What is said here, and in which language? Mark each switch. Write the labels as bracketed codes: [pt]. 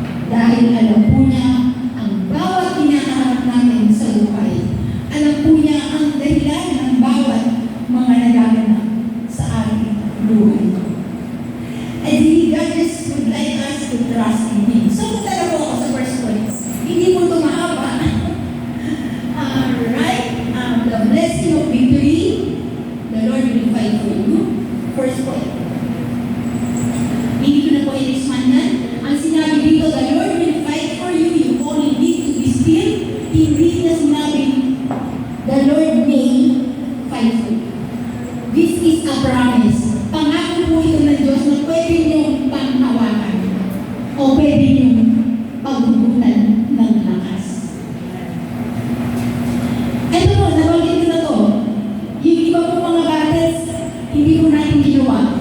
[tl] dahil alam po niya ang bawat kinakaharap namin sa buhay. Alam po niya ang dahilan ng bawat mga nagaganap sa ating buhay. [en] And God just would like us to trust in Him. So, [tl] punta na po ako sa [en] first point. [tl] Hindi po ito mahaba. [en] Alright. The blessing of victory, the Lord will fight for you. First point. [tl] Hindi ko na po i-expand yan. Ang sinabi dito, [en] the Lord will fight for you. You only need to be still. [tl] Hindi na sinabi, [en] the Lord may fight for you. This is a promise. [tl] Pangako po ito ng Diyos na pwede niyong panghawakan o pwede niyong pagbubutan ng lakas. Ito po, nabanggit ko na to. Yung iba po mga battles, hindi po natin ginawa.